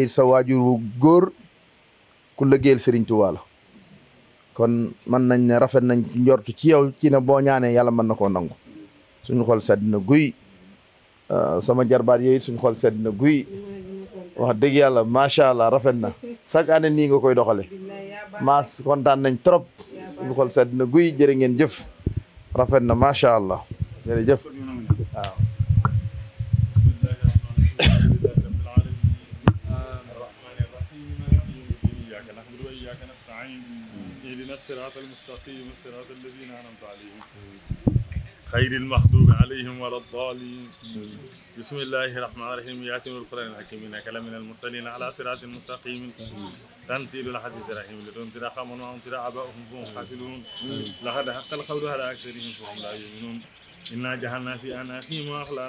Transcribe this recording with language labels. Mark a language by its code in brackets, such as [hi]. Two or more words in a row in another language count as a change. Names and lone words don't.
[wo] it sa waajur wu góor ku liggéeyal Serigne Touba la kon mën nañ ne rafet nañ ci njortu ci yow ci ne boo ñaanee yàlla mën na koo nangu suñu xol sedd na guy sama jarbaat yooyu suñu xol sedd na guy wax dëgg yàlla [ar] ما شاء الله [wo] rafet na [fr] chaque année [wo] nii nga koy doxale maas kontaan nañ trop suñu xol sedd na guy jërë ngeen jëf rafet na [ar] ما شاء الله [wo] jërëjëf waaw [ar] اهدنا الصراط المستقيم صراط الذين انعمت عليهم خير المغضوب عليهم ولا الضالين بسم الله الرحمن الرحيم ياسين والقران الحكيم انك لمن المرسلين على صراط مستقيم تنزيل الحديث الرحيم لتنذر قوما وانذر اباؤهم فهم غافلون لقد حق القول على اكثرهم فهم لا يؤمنون إنا جعلنا في أعناقهم وأغلالا